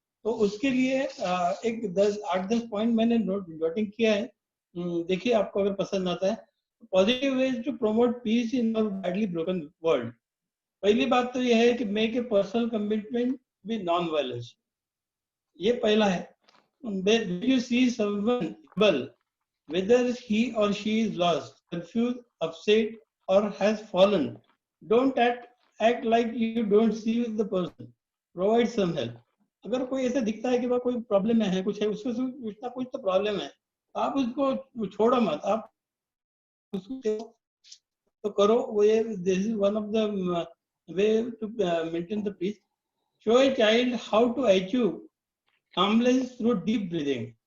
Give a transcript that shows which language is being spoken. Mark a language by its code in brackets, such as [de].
[hi] तो उसके लिए एक 8-10 पॉइंट मैंने नोटिंग किया है। देखिए आपको अगर पसंद आता है। [en] Positive ways to promote peace in our badly broken world. [hi] पहली बात तो यह है कि [en] make a personal commitment with non violence, [hi] ये पहला है। [en] When you see someone rebel, whether he or she is lost, confused, upset, or has fallen, don't act like you don't see the person. Provide some help. [hi] अगर कोई ऐसा दिखता है कि वह कोई प्रॉब्लम में है, कुछ है, उसको कुछ ना कुछ तो प्रॉब्लम है, आप उसको छोड़ो मत, आप उसको तो करो। [en] वो ये this is one of the way to maintain the peace. Show a child how to achieve calmness through deep breathing.